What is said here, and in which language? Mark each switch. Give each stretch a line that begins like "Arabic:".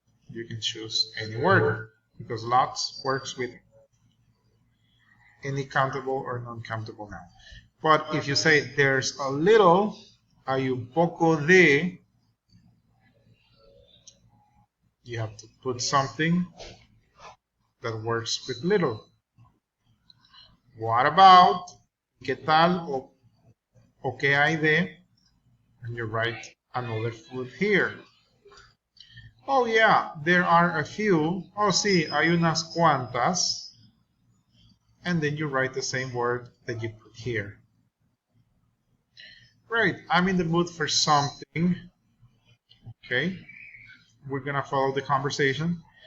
English: You can choose any word because lots works with any countable or non-countable noun. But if you say there's a little,
Spanish: hay un poco de,
English: you have to put something that works with little. What about,
Spanish: ¿qué tal o qué hay de?
English: And you write another food here. Oh yeah, there are a few.
Spanish: Oh sí, hay unas cuantas.
English: And then you write the same word that you put here. Right, I'm in the mood for something. Okay, we're gonna follow the conversation.